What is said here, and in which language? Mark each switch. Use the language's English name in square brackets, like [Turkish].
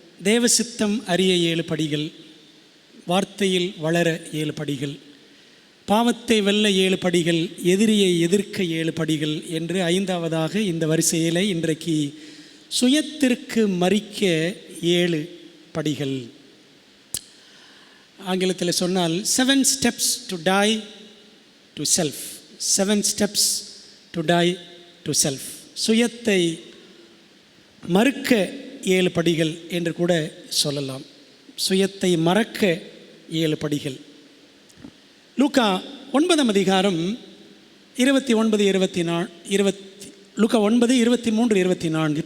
[Tamil] தேவ சித்தம் அறிய 7 படிகள், வார்த்தையில் வளர 7 படிகள், பாவத்தை வெல்ல 7 படிகள், எதிரியை எதிர்க்க 7 படிகள் என்று 5ஆவதாக இந்த வரிசையில் இன்றைக்கு சுயத்திற்கு மரிக்க 7 படிகள். ஆங்கிலத்தில் சொன்னால் [English] 7 steps to die to self. 7 steps to die to self. [Tamil] சுயத்தை மறுக்க 7 படிகள் என்று கூட சொல்லலாம். சுயத்தை மறக்க 7 படிகள். லூக்கா 9ஆம் அதிகாரம் 29-24, லூக்கா 9:23-24.